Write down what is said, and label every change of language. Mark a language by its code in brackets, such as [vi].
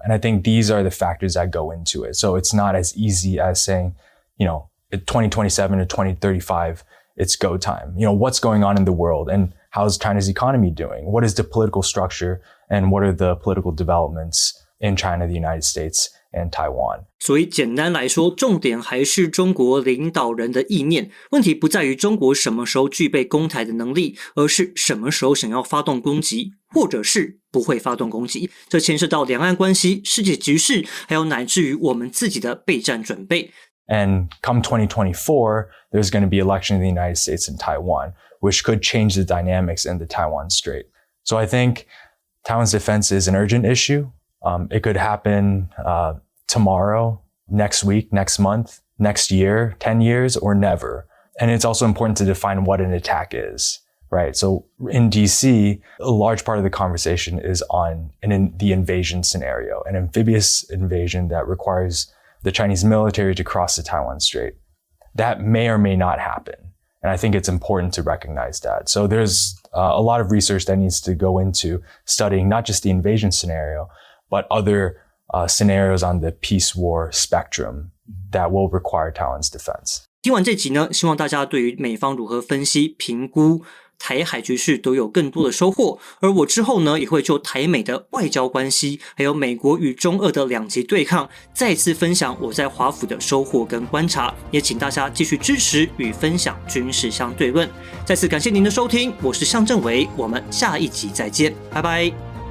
[en] And I think these are the factors that go into it. So it's not as easy as saying, 2027 to 2035, it's go time. What's going on in the world and how's China's economy doing? What is the political structure and what are the political developments in China, the United States, and Taiwan. [zh] 所以简单来说，重点还是中国领导人的意念。问题不在于中国什么时候具备攻台的能力，而是什么时候想要发动攻击，或者是不会发动攻击。这牵涉到两岸关系、世界局势，还有乃至于我们自己的备战准备。 [en] And come 2024, there's going to be election in the United States and Taiwan, which could change the dynamics in the Taiwan Strait. So I think Taiwan's defense is an urgent issue. It could happen tomorrow, next week, next month, next year, 10 years, or never. And it's also important to define what an attack is, right? So in DC, a large part of the conversation is on the invasion scenario, an amphibious invasion that requires the Chinese military to cross the Taiwan Strait. That may or may not happen. And I think it's important to recognize that. So there's a lot of research that needs to go into studying not just the invasion scenario, but other scenarios on the peace war spectrum that will require Taiwan's defense. [zh] 听完这集呢，希望大家对于美方如何分析、评估台海局势都有更多的收获。而我之后呢，也会就台美的外交关系，还有美国与中俄的两极对抗，再次分享我在华府的收获跟观察。也请大家继续支持与分享军事相对论。再次感谢您的收听，我是向正伟，我们下一集再见，拜拜。